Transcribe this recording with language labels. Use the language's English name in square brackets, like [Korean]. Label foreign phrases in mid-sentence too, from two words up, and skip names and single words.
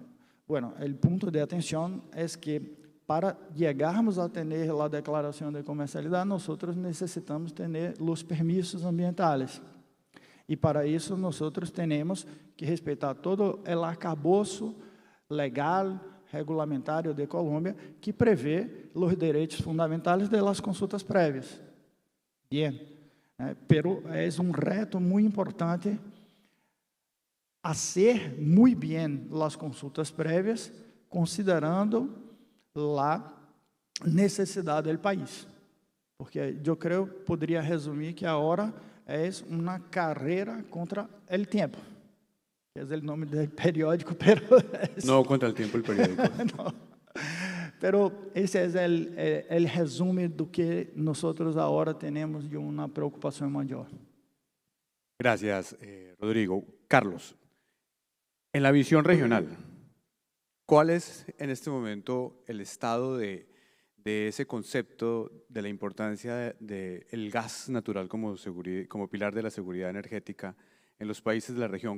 [Portuguese] Bueno, o ponto de atenção é que para chegarmos a ter a declaração de comercialidade, nós necessitamos ter os permissos ambientais. E para isso, nós temos que respeitar todo o arcabouço legal, regulamentário de Colômbia, que prevê os direitos fundamentais das consultas prévias. Bien, pero é um reto muito importante hacer muito bem as consultas prévias, considerando a necessidade do país. Porque eu creio, poderia resumir que agora é uma carreira contra o tempo. Que é o nome do periódico, pero [Spanish] no contra el tiempo el periódico. No. [Portuguese] Pero esse é o resumo do que nós agora temos de uma preocupação maior. [Spanish] Gracias, Rodrigo. Carlos, en la visión regional, ¿cuál es en este momento el estado de ese concepto de la importancia del gas natural como pilar de la seguridad energética en los países de la región?